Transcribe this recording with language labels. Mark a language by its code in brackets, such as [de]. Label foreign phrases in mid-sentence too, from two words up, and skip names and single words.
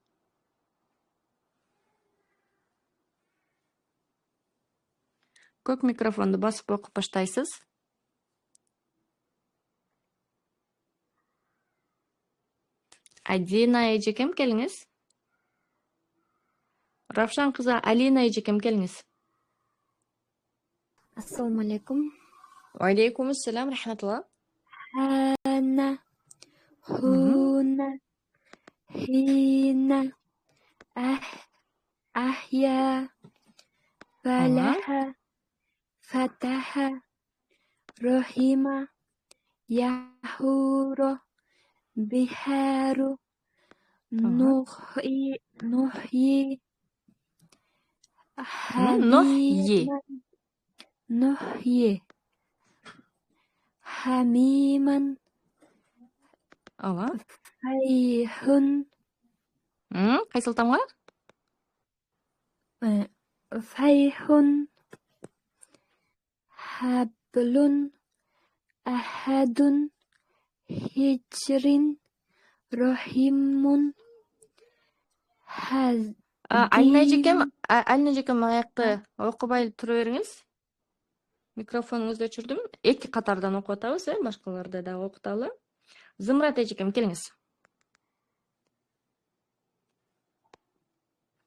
[ky] Көк микрофонду басып окуп баштайсыз. Адина эжекем келиңиз. Равшан кызы Алина эжекем келиңиз. [ar] السلام عليكم. عليكم السلام، رحمة الله. حَنَ، حُنَ، حِنَ, أحيا، فلح، فتح، رحم، يحور، بحار، نوحي, نحيي حميما فيح [ky] кайсыл тамга? [ar] فيح حبل أحد هجر رحيم [ky] Алина эжекем аякты окубай тура бериңиз. Микрофонуңузду өчүрдүм. 2 катардан окуп атабыз, башкаларды да окуталы. Зымрат эжекем келиңиз.